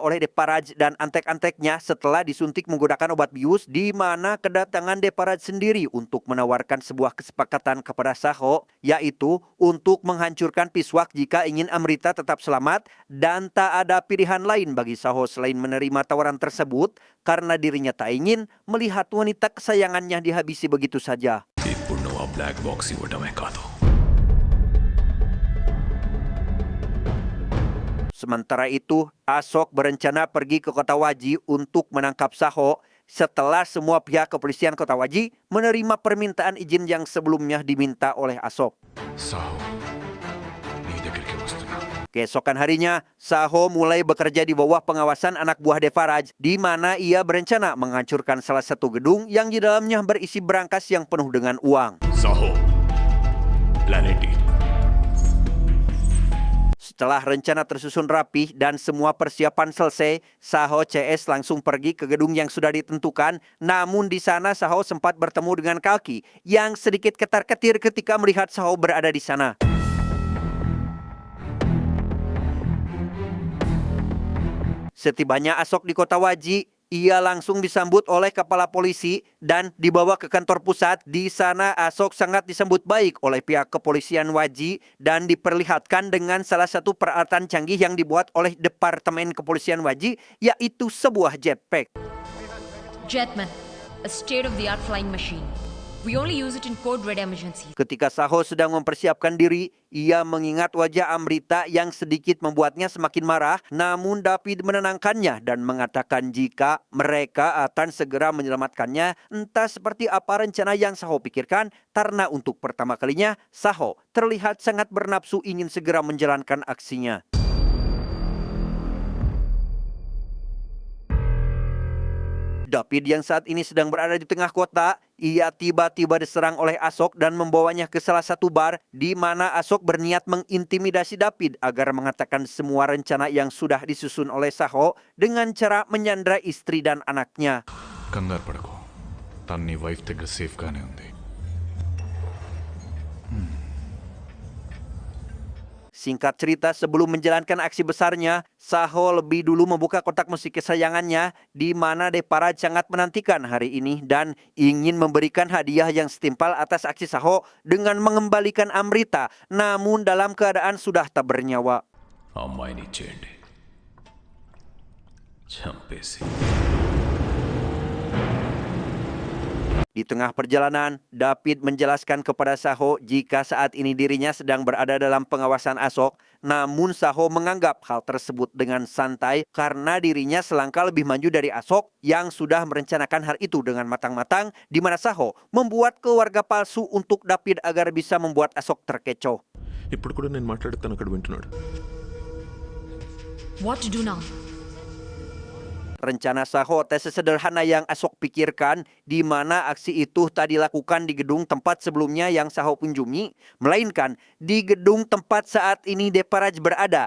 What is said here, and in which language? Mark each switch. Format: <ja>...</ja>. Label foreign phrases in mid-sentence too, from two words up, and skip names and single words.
<id>oleh Devaraj dan antek-anteknya setelah disuntik menggunakan obat bius, di mana kedatangan Devaraj sendiri untuk menawarkan sebuah kesepakatan kepada Saho, yaitu untuk menghancurkan Piswak jika ingin Amrita tetap selamat, dan tak ada pilihan lain bagi Saho selain menerima tawaran tersebut karena dirinya tak ingin melihat wanita kesayangannya dihabisi begitu saja.</id> <te>ఇప్పుడు బ్లాక్ బాక్స్ ఇవ్వడమే కాదు,</te> <id>Sementara itu, Ashok berencana pergi ke Kota Waji untuk menangkap Saho setelah semua pihak kepolisian Kota Waji menerima permintaan izin yang sebelumnya diminta oleh Ashok.</id> <te>సాహో నీ దగ్గరికి వస్తున్నా.</te> <id>Keesokan harinya, Saho mulai bekerja di bawah pengawasan anak buah Devaraj, di mana ia berencana menghancurkan salah satu gedung yang di dalamnya berisi berangkas yang penuh dengan uang. సాహో ప్లానెట్ డి. Setelah rencana tersusun rapih dan semua persiapan selesai, Saho CS langsung pergi ke gedung yang sudah ditentukan. Namun di sana Saho sempat bertemu dengan Kalki yang sedikit ketar-ketir ketika melihat Saho berada di sana. Setibanya Ashok di Kota Waji, ia langsung disambut oleh kepala polisi dan dibawa ke kantor pusat. Di sana Ashok sangat disambut baik oleh pihak kepolisian Waji dan diperlihatkan dengan salah satu peralatan canggih yang dibuat oleh Departemen Kepolisian Waji, yaitu sebuah jetpack.</id> <en>Jetman, a state-of-the-art flying machine. We only use it in code-red emergencies.</en> <id>Ketika Saho sedang mempersiapkan diri, ia mengingat wajah Amrita yang sedikit membuatnya semakin marah. Namun David menenangkannya dan mengatakan jika mereka akan segera menyelamatkannya. Entah seperti apa rencana yang Saho pikirkan, karena untuk pertama kalinya Saho terlihat sangat bernafsu ingin segera menjalankan aksinya. David yang saat ini sedang berada di tengah kota, ia tiba-tiba diserang oleh Ashok dan membawanya ke salah satu bar di mana Ashok berniat mengintimidasi David agar mengatakan semua rencana yang sudah disusun oleh Saho dengan cara menyandra istri dan anaknya.</id> <te>కంగారు పడకు, తను నీ వైఫ్ దగ్గర సేఫ్గానే ఉంది.</te> <id>Singkat cerita, sebelum menjalankan aksi besarnya, Saho lebih dulu membuka kotak musik kesayangannya di mana Devaraj sangat menantikan hari ini dan ingin memberikan hadiah yang setimpal atas aksi Saho dengan mengembalikan Amrita, namun dalam keadaan sudah tak bernyawa.</id> <te>అమ్మాయిని ఇచ్చేయండి, చంపేసి.</te> <id>Di tengah perjalanan, David menjelaskan kepada Saho jika saat ini dirinya sedang berada dalam pengawasan Ashok. Namun Saho menganggap hal tersebut dengan santai karena dirinya selangkah lebih maju dari Ashok yang sudah merencanakan hal itu dengan matang-matang, di mana Saho membuat keluarga palsu untuk David agar bisa membuat Ashok terkecoh.</id> <te>ఇప్పుడు కూడా నేను మాట్లాడుతాను, అక్కడ వింటున్నాడు.</te> <en>What to do now?</en> <id>Rencana Saho tak sesederhana yang Ashok pikirkan, di mana aksi itu tak dilakukan di gedung tempat sebelumnya yang Saho kunjungi, melainkan di gedung tempat saat ini Devaraj berada.</id>